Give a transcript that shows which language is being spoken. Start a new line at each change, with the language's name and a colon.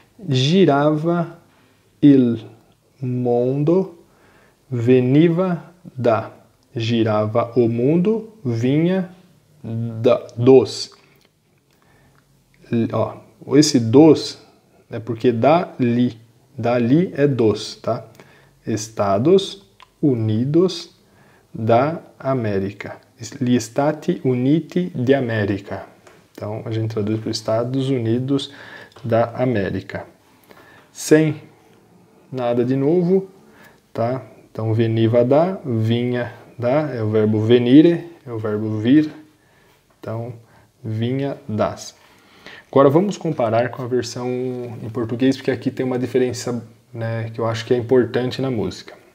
Italian: Girava il mondo, veniva da.
Portuguese: Girava o mundo, vinha dos. Ó, esse dos é porque dali é dos, tá? Estados Unidos da América.
Italian: Gli Stati Uniti di America.
Portuguese: Então a gente traduz para Estados Unidos da América. Sem nada de novo, tá? Então veniva da, vinha da, é o verbo venire, é o verbo vir. Então vinha das. Agora vamos comparar com a versão em português, porque aqui tem uma diferença, né, que eu acho que é importante na música.